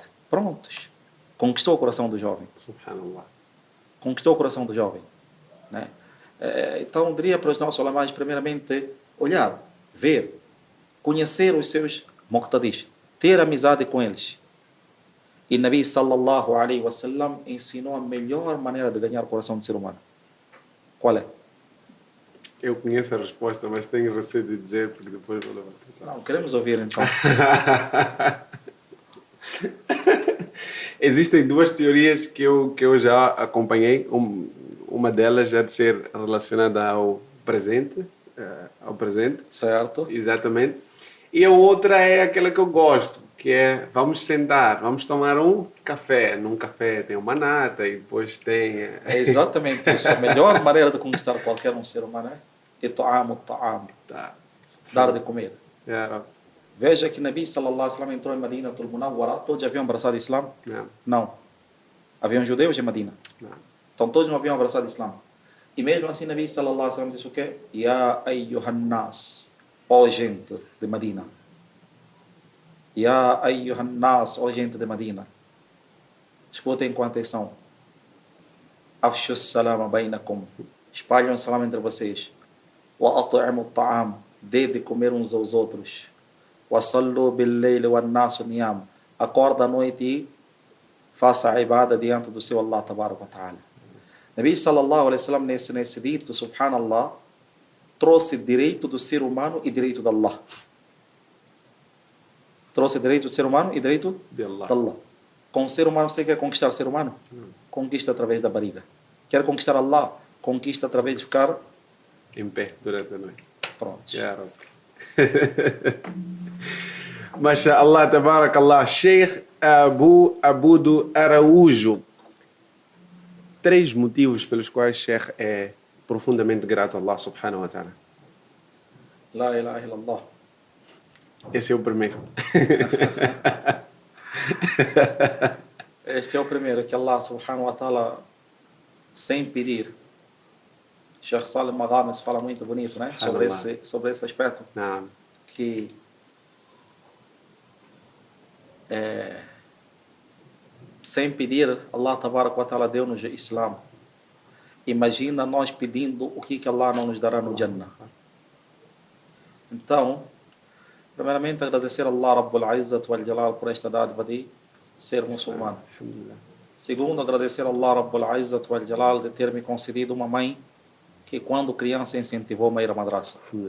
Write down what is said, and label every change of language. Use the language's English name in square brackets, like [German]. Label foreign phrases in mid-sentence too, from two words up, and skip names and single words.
[Portuguese] Prontos. Conquistou o coração do jovem. Subhanallah. Conquistou o coração do jovem. Né? Então, diria para os nossos ulamás, primeiramente, olhar, ver, conhecer os seus muqtadis, ter amizade com eles. E Nabi [Arabic] صلى الله عليه وسلم [Portuguese] ensinou a melhor maneira de ganhar o coração do ser humano. Qual é? Eu conheço a resposta, mas tenho receio de dizer, porque depois vou levantar. Não, queremos ouvir então. Existem duas teorias que eu já acompanhei. Uma delas já de ser relacionada ao presente. Certo. Exatamente. E a outra é aquela que eu gosto, que é vamos sentar, vamos tomar um café. Num café tem uma nata e depois tem... É exatamente isso. A melhor maneira de conquistar qualquer um ser humano é ta'am. Tá. Dar de comer. Yeah. Veja que Nabi [Arabic] صلى الله عليه وسلم [Portuguese] entrou em Medina, todos haviam abraçado o Islã? Não. Haviam judeus em Medina. Não. Então todos não haviam abraçado o Islã. E mesmo assim Nabi [Arabic] صلى الله عليه وسلم [Portuguese] disse o quê? [Arabic] يا أيها الناس, [Portuguese] ó gente de Medina. [Arabic] يا أيها الناس, [Portuguese] ó gente de Medina. Escutem com atenção. [Arabic] أفشوا السلام بينكم. [Portuguese] Espalhem o salam entre vocês. [Arabic] وأطعموا الطعام. [Portuguese] Dê de comer uns aos outros. [Arabic] وصلوا بالليل والناس نيام. [Portuguese] Acorda à noite e faça a ibada diante do seu Allah [Arabic] تبارك وتعالى. [Portuguese] Nabi [Arabic] صلى الله عليه وسلم [Portuguese] nesse dito, subhanallah, trouxe direito do ser humano e direito de Allah. Trouxe direito do ser humano e direito De Allah. de Allah. Com o ser humano, você quer conquistar o ser humano? Conquista através da barriga. Quer conquistar Allah? Conquista através de ficar Em pé durante a noite. prontos. [Arabic] يا رب. ما شاء الله، تبارك الله. [Portuguese] Sheikh Abudo Araújo. 3 motivos pelos quais Sheikh é profundamente grato a Allah [Arabic] سبحانه وتعالى. لا إله إلا الله. [Portuguese] Esse é o primeiro. Este é o primeiro, que Allah [Arabic] سبحانه وتعالى, [Portuguese] sem pedir. Sheikh Salim Maghamis fala muito bonito, né? Sobre esse aspecto. Não. Que sem pedir, Allah [Arabic] تبارك وتعالى [Portuguese] deu-nos o Islã. Imagina nós pedindo o que Allah não nos dará no Jannah. Então, primeiramente agradecer a Allah [Arabic] رب العزة والجلال [Portuguese] por esta dádiva de ser muçulmano. Segundo, agradecer a Allah [Arabic] رب العزة والجلال [Portuguese] de ter me concedido uma mãe que quando criança incentivou-me a ir à madraça.